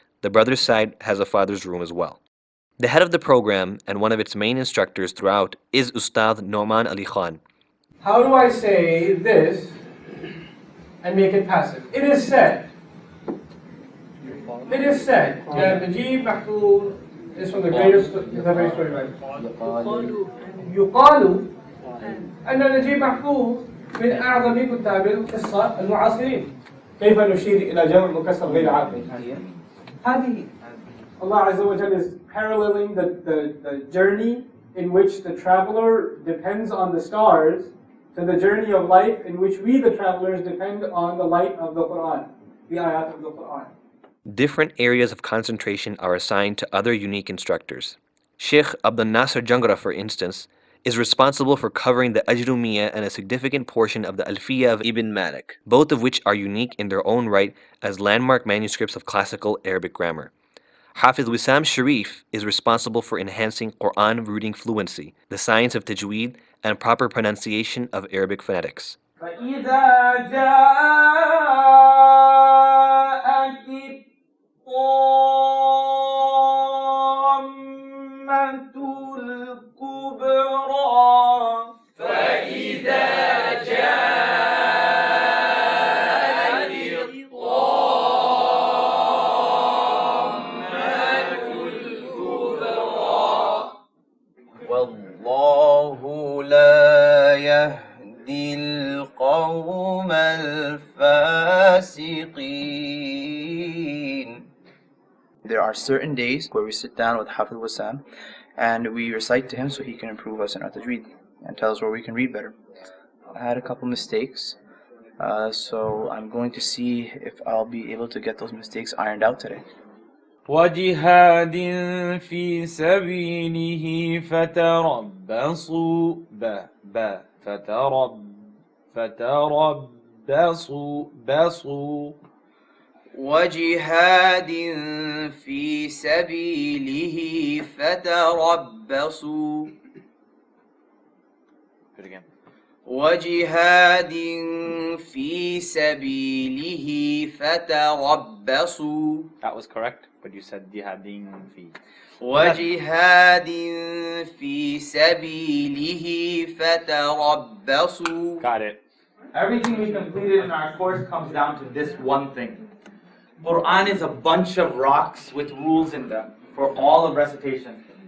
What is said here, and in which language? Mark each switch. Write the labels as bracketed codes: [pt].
[en] The brothers' side has a father's room as well. The head of the program and one of its main instructors throughout is Ustad Nu'man Ali Khan. How do I say this and make it passive? It is said that Najib Mahfouz is from the greatest story writer. [ar] يقال أن نجيب محفوظ من أعظم كتاب القصة المعاصرين. كيف نشير إلى جمع مكسر غير عاقل؟ هذه [en] Allah Azza wa Jalla is paralleling the journey in which the traveler depends on the stars to the journey of life in which we, the travelers, depend on the light of the Quran, the ayat of the Quran. Different areas of concentration are assigned to other unique instructors. Sheikh Abdul Nasser Jangra, for instance, is responsible for covering the Ajrumiyya and a significant portion of the Alfiya of Ibn Malik, both of which are unique in their own right as landmark manuscripts of classical Arabic grammar. Hafiz Wissam Sharif is responsible for enhancing Quran reading fluency, the science of tajweed, and proper pronunciation of Arabic phonetics. [ar] فإذا جاءت الطامة الكبرى فإذا جاءت الطامة الكبرى والله لا يهدي القوم الفاسقين. [en] There are certain days where we sit down with Hafiz Wassam and we recite to him so he can improve us in our tajweed and tell us where we can read better. I had a couple mistakes, so I'm going to see if I'll be able to get those mistakes ironed out today. [ar] وجهاد في سبيله فتربصوا فتربصوا وجهاد في سبيله فتربصوا وجهاد في سبيله فتربصوا. [en] That was correct, but you said jihadin fi. [ar] وجهاد في سبيله فتربصوا. [en] Got it. Everything we completed in our course comes down to this one thing. Quran is a bunch of rocks with rules in them for all of recitation.